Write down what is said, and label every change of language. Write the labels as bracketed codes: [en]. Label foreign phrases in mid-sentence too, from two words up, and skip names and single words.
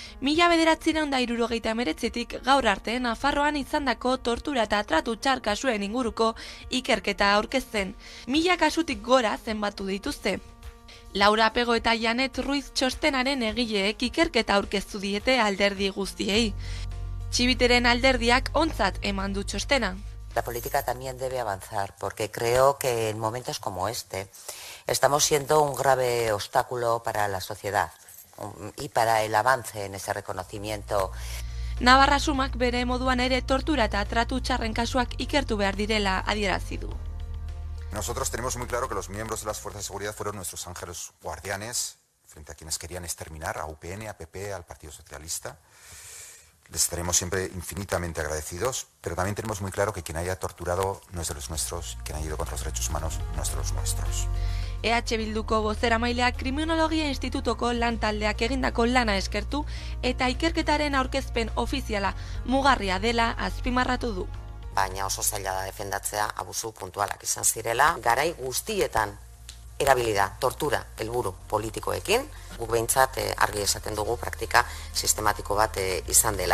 [eu] 1969tik gaur arte Nafarroan izandako tortura eta tratu txar kasuen inguruko ikerketa aurkezten. 1000 kasutik gora zenbatu dituzte. Laura Pego eta Janet Ruiz txostenaren egileek ikerketa aurkeztu diete alderdi guztiei. Txibiteren alderdiak ontzat eman du txostena. [es] La política también debe avanzar, porque creo que en momentos como este estamos siendo un grave obstáculo para la sociedad y para el avance en ese reconocimiento. [eu] Navarra Sumak bere moduan ere tortura eta tratu txarren kasuak ikertu behar direla adierazi du. [es] Nosotros tenemos muy claro que los miembros de las fuerzas de seguridad fueron nuestros ángeles guardianes frente a quienes querían exterminar, a UPN, a PP, al Partido Socialista. Les estaremos siempre infinitamente agradecidos, pero también tenemos muy claro que quien haya torturado no es de los nuestros, quien haya ido contra los derechos humanos no es de los nuestros. [eu] EH Bilduko bozeramaileak Kriminologia Institutuko lantaldeak egindako lana eskertu eta ikerketaren aurkezpen ofiziala mugarria dela azpimarratu du. Baina oso zaila da defendatzea abusu puntualak izan zirela, garai guztietan erabilida tortura helburu politikoekin, guk behintzat argi esaten dugu praktika sistematiko bat izan dela.